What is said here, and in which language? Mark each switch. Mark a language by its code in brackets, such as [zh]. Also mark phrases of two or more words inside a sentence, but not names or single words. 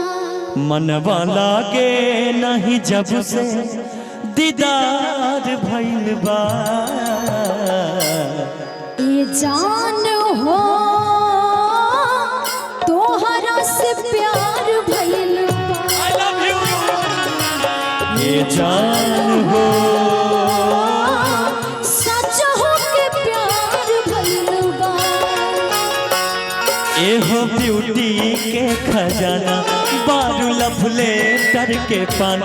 [bho] मनवा लागे नहीं जब से दीदार भइल बा। ए जान हो तोहरा से प्यार भइल बा। [en] I love you। [bho] ये जान हो सच हो के प्यार भइल बा। ए हो ब्यूटी के खजाना, बारू [en] love letter [bho] के पाना।